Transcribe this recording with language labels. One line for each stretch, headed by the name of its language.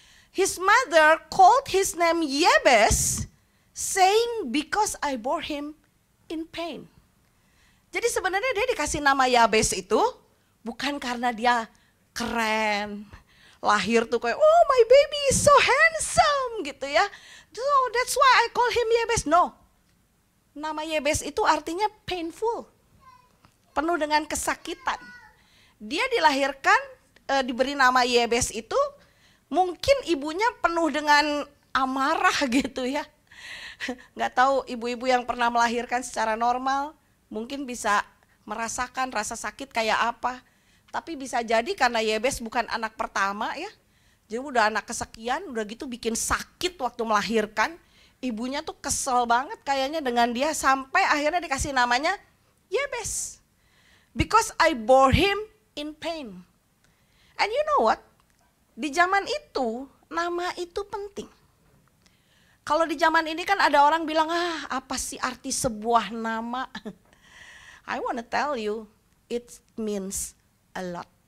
English: His mother called his name Jabez, saying because I bore him in pain.
Indonesian: Jadi sebenarnya dia dikasih nama Jabez itu bukan karena dia keren. Lahir tuh kayak,
English: oh my baby is so handsome
Indonesian: gitu ya.
English: So that's why I call him Jabez.
Indonesian: No. Nama Jabez itu artinya painful. Penuh dengan kesakitan. Dia dilahirkan, diberi nama Jabez itu, mungkin ibunya penuh dengan amarah gitu ya. Nggak tahu ibu-ibu yang pernah melahirkan secara normal, mungkin bisa merasakan rasa sakit kayak apa. Tapi bisa jadi karena Jabez bukan anak pertama ya. Jadi udah anak kesekian, udah gitu bikin sakit waktu melahirkan. Ibunya tuh kesel banget kayaknya dengan dia sampai akhirnya dikasih namanya Jabez.
English: Because I bore him in pain. And you know what?
Indonesian: Di zaman itu, nama itu penting. Kalau di zaman ini kan ada orang bilang, apa sih arti sebuah nama?
English: I wanna tell you, it means a lot.